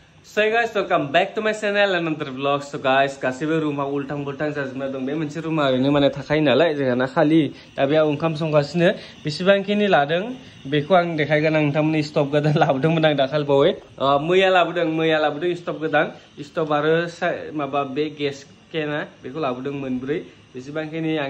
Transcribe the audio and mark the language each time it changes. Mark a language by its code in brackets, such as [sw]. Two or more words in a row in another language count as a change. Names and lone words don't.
[en] So guys, welcome back to my channel and another vlog. So guys, [brx] गासिबो रुमा उल्टां-बुल्टां जाजोबना दं। बे मोनसे रुमा ओरैनो माने थाखायो नालाय जोंहाना खालि दा बेयाव ओंखाम संगासिनो बेसेबांखिनि लादों बेखौ आं देखायगोन आं नोंथांमोननि स्टप गोदान लाबोदोंमोन आं दाखालिबावै मैया लाबोदों स्टप गोदान स्टप आरो माबा बे गेस केना बेखौ लाबोदों मोनब्रै बेसेबांखिनि आं